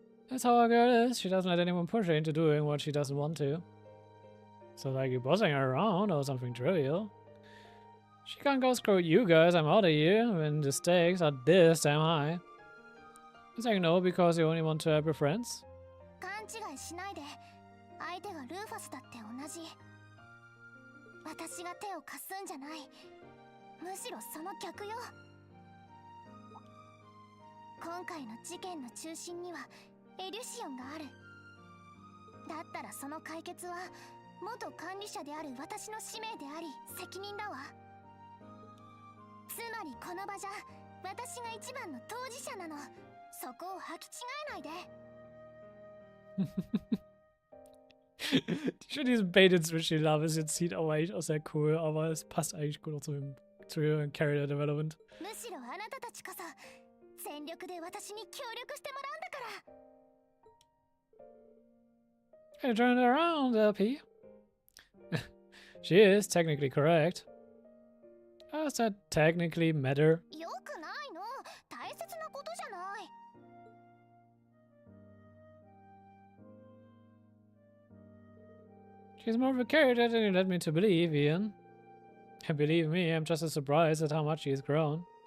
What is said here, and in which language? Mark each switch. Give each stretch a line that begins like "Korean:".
English: That's how our girl is. She doesn't let anyone push her into doing what she doesn't want to. So like you're bossing her around or something trivial. She can't go screw you guys, I'm out of here when the stakes are this damn high. You're saying no because you only want to help your friends?
Japanese: 勘違いしないで。相手がルーファスだって同じ。私が手を貸すんじゃない。むしろその逆よ。今回の事件の中心にはエリュシオンがある。だったらその解決は元管理者である私の使命であり責任だわ。つまりこの場じゃ私が一番の当事者なの。そこを履き違えないで。
German: Ich finde diesen Bait-and-Switch, den Lapis jetzt sieht, aber eigentlich auch sehr cool, aber es passt eigentlich gut auch zu ihrem Character Development.
Japanese: むしろあなたたちこそ全力で私に協力してもらうんだから。
English: Hey, turn it around, LP. She is technically correct. How does that technically matter?
Japanese: よくないの。大切なことじゃない。
English: She's more of a character than you led me to believe, Ian. And believe me, I'm just as surprised at how much she's grown.